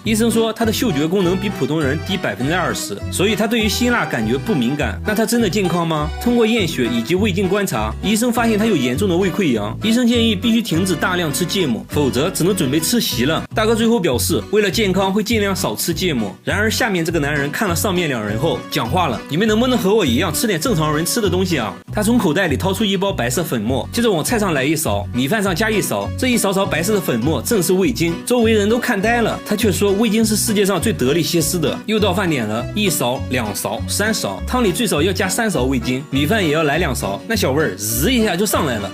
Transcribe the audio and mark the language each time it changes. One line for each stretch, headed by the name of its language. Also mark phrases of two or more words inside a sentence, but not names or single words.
Chinese: 醫生說他的嗅覺功能比普通人低20%，所以他對於辛辣感覺不敏感。那他真的健康嗎？通過驗血以及胃鏡觀察，醫生發現他有嚴重的胃潰瘍。醫生建議必須停止大量吃芥末，否則只能準備吃席了。大哥最後表示，為了健康會盡量少吃芥末。然而下面這個男人看了上面兩人後講話了：你們能不能和我一樣吃點正常人吃的東西啊？他從口袋裡掏出一包白色粉末，接着往菜上來一勺，米飯上加一勺，這一勺勺白色的粉末正是味精。周圍人都看呆了，他卻說味精是世界上最得力歇斯的。又到飯點了，1勺、2勺、3勺，湯裡最少要加3勺味精，米飯也要來2勺，那小味兒滋一下就上來了。